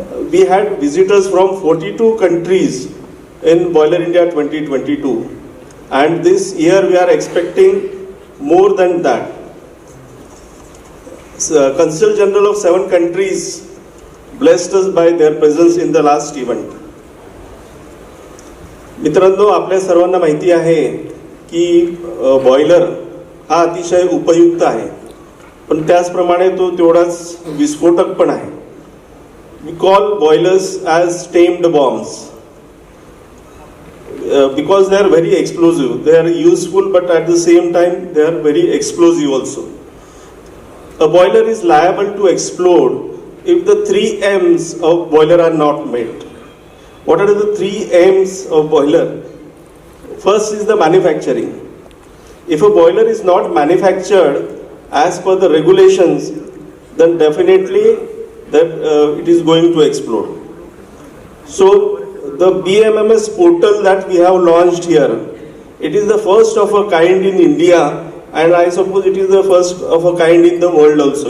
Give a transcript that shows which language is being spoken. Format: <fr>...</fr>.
<en>We had visitors from 42 countries in Boiler India 2022, and this year we are expecting more than that. Consul General of 7 countries blessed us by their presence in the last event.</en> <mr>मित्रांनो, आपल्या सर्वांना माहिती आहे की boiler हा अतिशय उपयुक्त आहे, पण त्याचप्रमाणे तो तेवढाच विस्फोटक पण आहे.</mr> <en>We call boilers as tamed bombs because they are very explosive. They are useful, but at the same time they are very explosive also. A boiler is liable to explode if the 3 M's of boiler are not met. What are the 3 M's of boiler? First is the manufacturing. If a boiler is not manufactured as per the regulations, then definitely that it is going to explode. So the BMMS portal that we have launched here, it is the first of a kind in India, and I suppose it is the first of a kind in the world also.</en>